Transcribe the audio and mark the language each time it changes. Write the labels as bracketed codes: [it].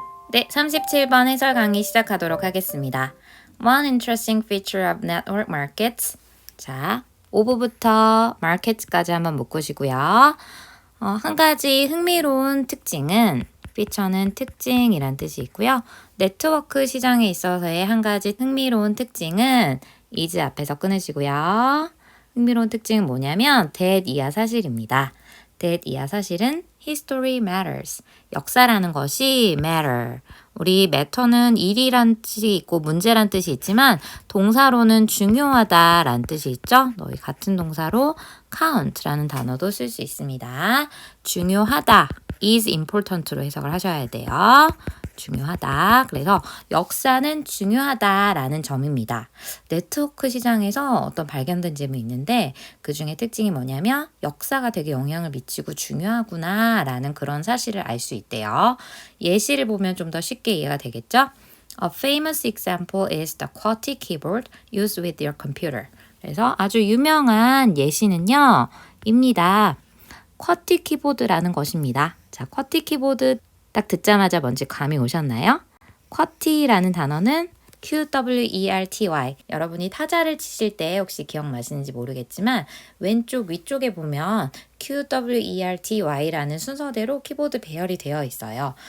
[ko] 네, 37번 해설 강의 시작하도록 하겠습니다. [en] One interesting feature of network markets. [ko] 자, 오브부터 markets까지 한번 묶으시고요. 한 가지 흥미로운 특징은 feature는 특징이란 뜻이 있고요. 네트워크 시장에 있어서의 한 가지 흥미로운 특징은 is 앞에서 끊으시고요. 흥미로운 특징은 뭐냐면 that 이하 사실입니다. that 이하 사실은 [en] history matters. [ko] 역사라는 것이 matter. 우리 matter는 일이란 뜻이 있고 문제란 뜻이 있지만 동사로는 중요하다라는 뜻이 있죠. 너희 같은 동사로 count라는 단어도 쓸 수 있습니다. 중요하다. [en] is important [ko] 로 해석을 하셔야 돼요. 중요하다. 그래서 역사는 중요하다라는 점입니다. 네트워크 시장에서 어떤 발견된 점이 있는데 그 중에 특징이 뭐냐면 역사가 되게 영향을 미치고 중요하구나라는 그런 사실을 알 수 있대요. 예시를 보면 좀 더 쉽게 이해가 되겠죠? [en] A famous example is the QWERTY keyboard used with your computer. [ko] 그래서 아주 유명한 예시는요, 입니다. 쿼티 키보드라는 것입니다. 자, 쿼티 키보드 딱 듣자마자 뭔지 감이 오셨나요? 쿼티라는 단어는 QWERTY. 여러분이 타자를 치실 때 혹시 기억나시는지 모르겠지만 왼쪽 위쪽에 보면 QWERTY라는 순서대로 키보드 배열이 되어 있어요.